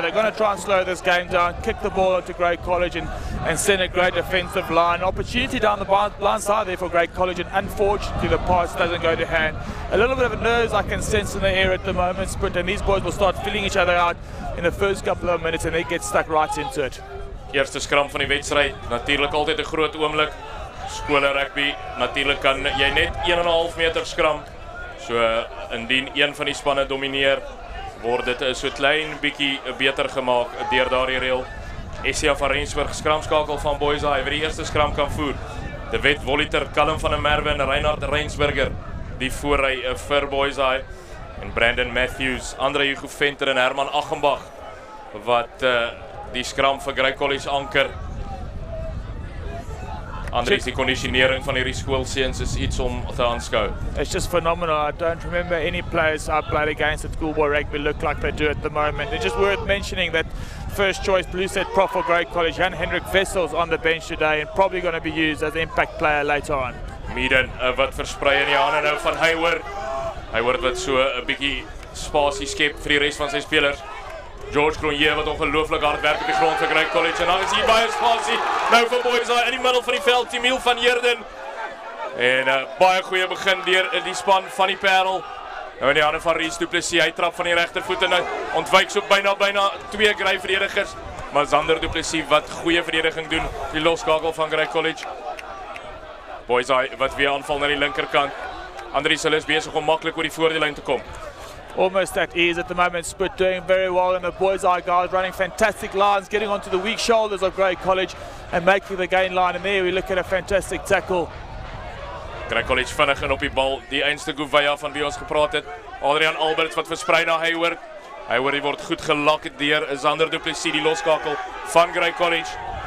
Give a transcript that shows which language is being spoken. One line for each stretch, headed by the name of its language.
English: They're going to try and slow this game down, kick the ball into Grey College and send a great defensive line. Opportunity down the blind side there for Grey College, and unfortunately the pass doesn't go to hand. A little bit of a nerves I can sense in the air at the moment, and these boys will start filling each other out in the first couple of minutes and they get stuck right into it.
Afrikaans: Eerste skram van die wedstryd, natuurlik altyd 'n groot oomblik. Skole rugby, natuurlik kan jy net 1,5 meter skram. So indien een van die spanne domineer, word dit so klein bietjie beter gemaak deur daardie reël. Estia van Rensburg skramskakel van Boys High wie die eerste skram kan voer. De Wet Woliter, Callum van der Merwe en Reinhard Reinsburger die voorry vir Boys High. En Brandon Matthews, Andre Hugo Venter en Herman Achenbach wat die skram vir Grey College anker. Andries, die kondisionering van hierdie skoolseuns is iets om te aanskou.
English: It's just phenomenal. I don't remember any players I've played against at schoolboy rugby look like they do at the moment. It's just worth mentioning that first choice blue set prop for Grey College, Jan Hendrik Wessels on the bench today and probably going to be used as an impact player later on.
Afrikaans: Meeden wat versprei in die hande nou van Hayward. Hayward wat so 'n bietjie spasie skep vir die res van sy spelers. George Cronje wat ongelooflik hard werk op die grond vir Grey College en dan is hier baie spasie nou vir Boys High in die middel van die veld, Timiel van Heerden. En baie goeie begin deur die span van die Paarl. Nou in die hande van Ries Du Plessis, hy trap van die regtervoet en ontwyk so byna 2 Grey verdedigers. Maar Zander Du Plessis wat goeie verdediging doen, die loskakel van Grey College. Boyseye wat weer aanval na die linkerkant. Andries hulle is besig om maklik oor die voordeellyn te kom.
English: Almost at ease at the moment. Sput doing very well, and the Boyseye guys running fantastic lines, getting onto the weak shoulders of Grey College and making the gain line. And there we look at a fantastic tackle.
Afrikaans: Grey College vinnig in op die bal. Die einste Gouveia van wie ons gepraat het. Adrian Alberts wat versprei na Hayward. Hayward die word goed gelak deur Zander Du Plessis, die loskakel van Grey College.